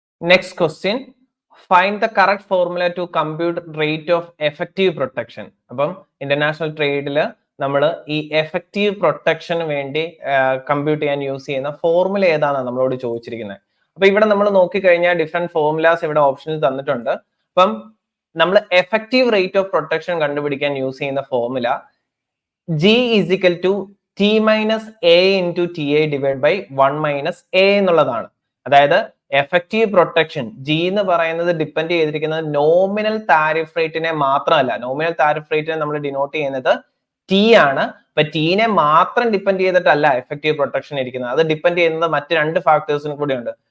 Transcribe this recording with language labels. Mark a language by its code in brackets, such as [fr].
[en] Next question, find the correct formula to compute rate of effective protection. [ml] അപ്പം international ട്രേഡിൽ നമ്മൾ ഈ effective പ്രൊട്ടക്ഷന് വേണ്ടി compute ചെയ്യാൻ യൂസ് ചെയ്യുന്ന ഫോർമുല ഏതാണ് നമ്മളോട് ചോദിച്ചിരിക്കുന്നത്. അപ്പൊ ഇവിടെ നമ്മൾ നോക്കിക്കഴിഞ്ഞാൽ ഡിഫറെന്റ് ഫോർമുലാസ് ഇവിടെ ഓപ്ഷനിൽ തന്നിട്ടുണ്ട്. അപ്പം നമ്മൾ എഫക്റ്റീവ് റേറ്റ് ഓഫ് പ്രൊട്ടക്ഷൻ കണ്ടുപിടിക്കാൻ യൂസ് ചെയ്യുന്ന formula [en] G is equal to T minus A [ml] into TA divided by 1 minus A എന്നുള്ളതാണ്. അതായത് എഫക്റ്റീവ് പ്രൊട്ടക്ഷൻ G എന്ന് പറയുന്നത് ഡിപ്പെൻഡ് ചെയ്തിരിക്കുന്നത് നോമിനൽ താരിഫ് റേറ്റിനെ മാത്രമല്ല. നോമിനൽ താരിഫ് റേറ്റിനെ നമ്മൾ ഡിനോട്ട് ചെയ്യുന്നത് T ആണ്. അപ്പൊ ടീനെ മാത്രം ഡിപ്പെൻഡ് ചെയ്തിട്ടല്ല എഫക്റ്റീവ് പ്രൊട്ടക്ഷൻ ഇരിക്കുന്നത്, അത് ഡിപ്പെൻഡ് ചെയ്യുന്നത് മറ്റ് 2 ഫാക്ടേഴ്സിനും കൂടി ഉണ്ട്.